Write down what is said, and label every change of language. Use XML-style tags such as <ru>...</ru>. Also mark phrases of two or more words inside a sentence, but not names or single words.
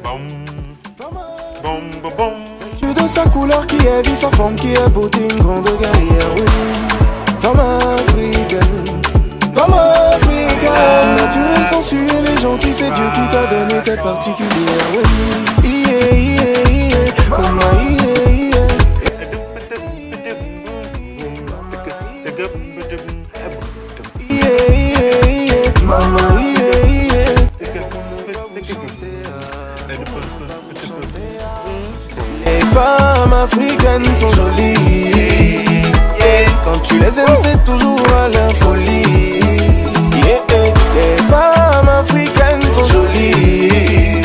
<fr>Bom, bom, bom, bom. tu de sa couleur qui est vie, sa forme qui est beauté, une grande guerrière, oui. Femme africaine, femme africaine, naturelle, sensuelle et gentille, c'est Dieu qui t'a donné tête particulière, oui.</fr> <en>Yeah, yeah, yeah, mama, yeah, yeah. Yeah, yeah, yeah, mama, yeah, yeah.</en> <fr>Les femmes africaines sont jolies. Quand tu les aimes, c'est toujours à la folie. Les femmes africaines sont jolies.</fr>